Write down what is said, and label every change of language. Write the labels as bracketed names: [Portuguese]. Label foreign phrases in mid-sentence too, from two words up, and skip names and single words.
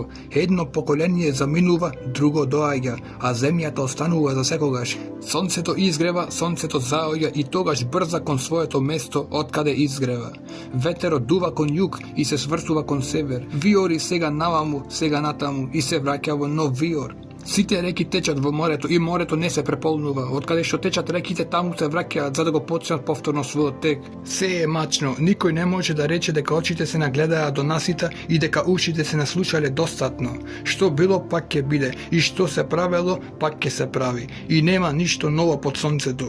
[Macedonian] Едно поколение заминува, друго доаѓа, а земјата останува за секогаш. Сонцето изгрева, сонцето заоѓа и тогаш брза кон своето место откаде изгрева. Ветерот дува кон југ и се свртува кон север. Виори сега наваму, сега натаму и се враќа во нов виор. Сите реки течат во морето и морето не се преполнува. Откаде што течат реките, таму се враќаат за да го почнат повторно својот тек. Се е мачно. Никој не може да рече дека очите се нагледаат до насита и дека ушите се наслушале достатно. Што било, пак ќе биде. И што се правело, пак ќе се прави. И нема ништо ново под сонцето.